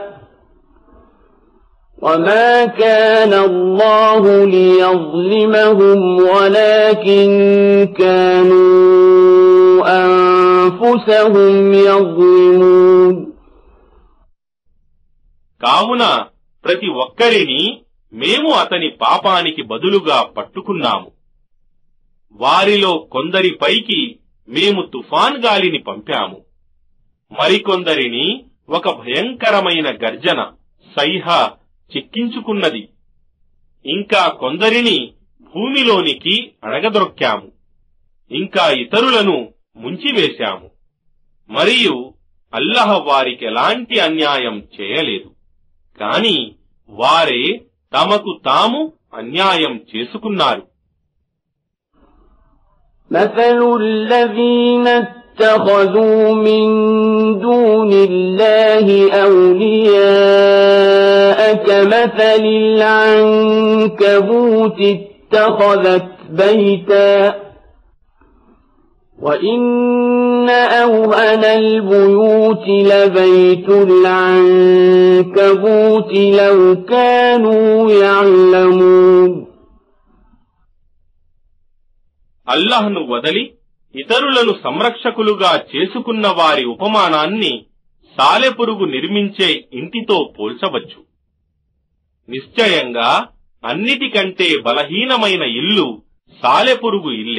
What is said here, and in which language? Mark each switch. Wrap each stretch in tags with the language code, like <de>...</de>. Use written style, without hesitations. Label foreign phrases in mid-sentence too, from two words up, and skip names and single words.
<ar>وَمَا كَانَ اللَّهُ لِيَظْلِمَهُمْ وَلَكِنْ كَانُوا أَنفُسَهُمْ يَظْلِمُونَ.</ar> <te>కావున ప్రతి ఒక్కరిని మేము అతని పాపానికి బదులుగా పట్టుకున్నాము. వారిలో కొందరిపైకి మేము తుఫాన్ గాలిని పంపాము. మరికొందరిని ఒక భయంకరమైన గర్జన సైహ చిక్కించుకున్నది. ఇంకా కొందరిని భూమిలోనికి అడగదొక్కాము. ఇంకా ఇతరులను ముంచివేశాము. మరియు అల్లాహ్ వారికెలాంటి అన్యాయం చేయలేదు. కాని వారే తమకు తాము అన్యాయం చేసుకున్నారు.</te> <ar>مثل الذين اتخذوا من دون الله أولياء كمثل العنكبوت اتخذت بيتا وإن أوهن البيوت لبيت العنكبوت لو كانوا يعلمون.</ar> <te>అల్లాహ్ను వదలి ఇతరులను సంరక్షకులుగా చేసుకున్న వారి ఉపమానాన్ని సాలెపురుగు నిర్మించే ఇంటితో పోల్చవచ్చు. నిశ్చయంగా అన్నిటికంటే బలహీనమైన ఇల్లు సాలెపురుగు ఇల్లే.</te>